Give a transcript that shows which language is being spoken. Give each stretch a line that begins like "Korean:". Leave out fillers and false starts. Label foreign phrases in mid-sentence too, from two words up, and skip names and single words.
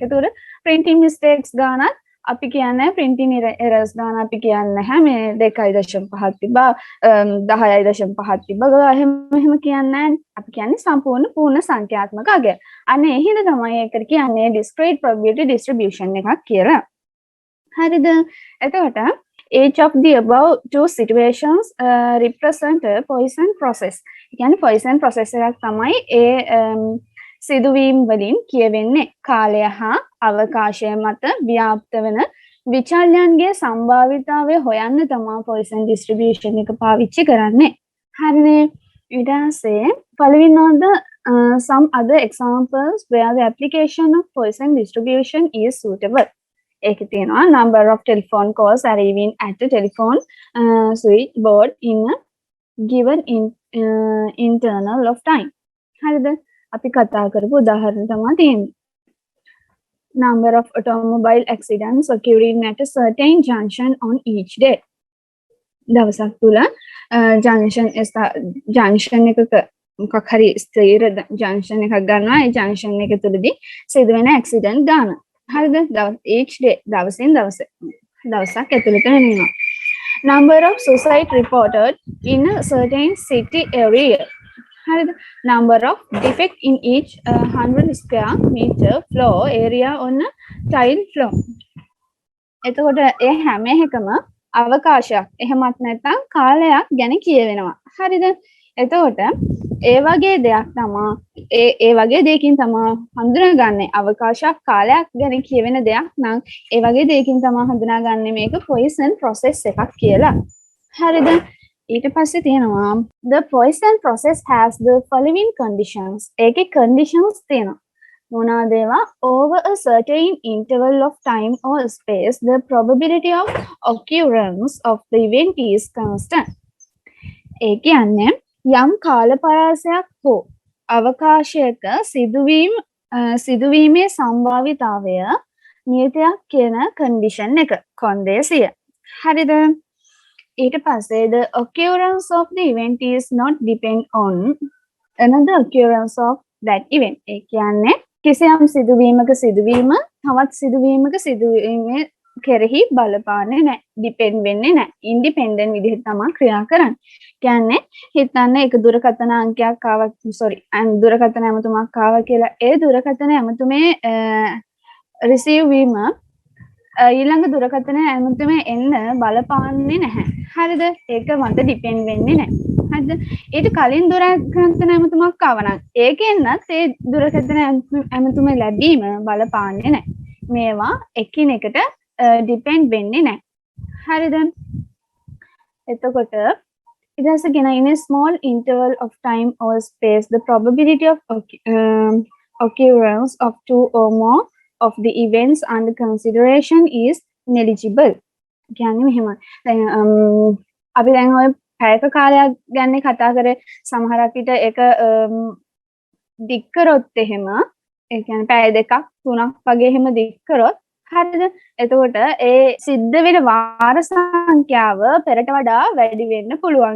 Sinhala: ඒතකොට
English: printing mistakes
Sinhala: ගානත් අපි කියන්නේ
English: printing errors
Sinhala: ගාන අපි කියන්නේ නැහැ මේ 2.5ක් තිබ්බා 10.5ක් තිබ්බා එහෙම කියන්නේ අපි කියන්නේ සම්පූර්ණ පූර්ණ සංඛ්‍යාත්මක අගය. අනේ ඒ හින්දා තමයි ඒකට කියන්නේ
English: discrete probability distribution
Sinhala: එකක් කියලා. හරිද?
English: එතකොට each of the above two situations represent a Poisson process.
Sinhala: කියන්නේ
English: Poisson process
Sinhala: එකක් තමයි ඒ සිදුවීම් වලින් කියවෙන්නේ කාලය හා අවකාශය මත ව්‍යාප්ත වෙන විචල්‍යයන්ගේ සම්භාවිතාවය හොයන්න තමයි
English: Poisson distribution
Sinhala: එක පාවිච්චි කරන්නේ. හරිනේ? ඊට පස්සේ පළවෙනිවද
English: some other examples where the application of Poisson distribution is suitable.
Sinhala: ඒකේ තියෙනවා
English: number of telephone calls arriving at the telephone switchboard in a given internal of time.
Sinhala: හරිද? අපි කතා කරපු උදාහරණ තමයි තියෙන්නේ.
English: number of automobile accidents occurring at a certain junction on each day.
Sinhala: දවසක් තුල junction එකක මොකක් හරි ස්ථිර junction එකක් ගන්නවා. ඒ junction එක තුලදී සිදුවෙන accident ගන්න. හරිද?
English: each day
Sinhala: දවසින් දවසක් ඇතුළත වෙනවා.
English: Number of suicide reported in a certain city area.
Sinhala: හරිද?
English: Number of defect in each 100 square meter floor area on a tile floor.
Sinhala: එතකොට ඒ හැම එකම අවකාශයක් එහෙමත් නැත්නම් කාලයක් ගැන කියවෙනවා. හරිද? එතකොට ඒ වගේ දෙයක් තමයි ඒ වගේ දෙයකින් තමයි හඳුනාගන්නේ අවකාශයක් කාලයක් ගැන කියවෙන දෙයක් නම් ඒ වගේ දෙයකින් තමයි හඳුනාගන්නේ මේක
English: Poisson process
Sinhala: එකක් කියලා. හරිද? ඊට පස්සේ තියෙනවා
English: the Poisson process has the following conditions.
Sinhala: ඒකේ conditions තියෙනවා. මොනවාද ඒවා?
English: Over a certain interval of time or space the probability of occurrence of the event is constant.
Sinhala: ඒ කියන්නේ යම් කාල පරාසයක් හෝ අවකාශයක සිදුවීමේ සම්භාවිතාවය නියතයක් කියන condition එක කොන්දේසිය. හරිද?
English: ඊට පස්සේ the occurrence of the event is not depend on another occurrence of that event.
Sinhala: ඒ කියන්නේ කිසියම් සිදුවීමක සිදුවීම තවත් සිදුවීමක සිදුවීමේ කෙරෙහි බලපාන්නේ නැහැ. ඩිපෙන්ඩ් වෙන්නේ නැහැ. ඉන්ඩිපෙන්ඩන්ට් විදිහට තමයි ක්‍රියා කරන්නේ. කියන්නේ හිතන්න එක දුරකථන අංකයක් ආවා දුරකථන ඇමතුමක් ආවා කියලා ඒ දුරකථන ඇමතුමේ රිසීව් වීම ඊළඟ දුරකථන ඇමතුමේ එන්න බලපාන්නේ නැහැ. හරිද? ඒක මත ඩිපෙන්ඩ් වෙන්නේ නැහැ. හරිද? ඊට කලින් දුරකථන ඇමතුමක් ආවා නම් ඒකෙන්වත් ඒ දුරකථන ඇමතුමේ ලැබීම බලපාන්නේ නැහැ. මේවා එකිනෙකට depend වෙන්නේ නැහැ. හරිද?
English: එතකොට it has again in a small interval of time or space the probability of occurrence of two or more of the events under consideration is negligible.
Sinhala: කියන්නේ මෙහෙමයි. දැන් අපි දැන් ඔය පැයක කාලයක් ගැන කතා කරේ සමහරක් විට ඒක දික් කරොත් එහෙම ඒ කියන්නේ පැය දෙකක් තුනක් වගේ එහෙම දික් කරොත් හරිද? එතකොට ඒ සිද්ධ වෙන වාර සංඛ්‍යාව පෙරට වඩා වැඩි වෙන්න පුළුවන්.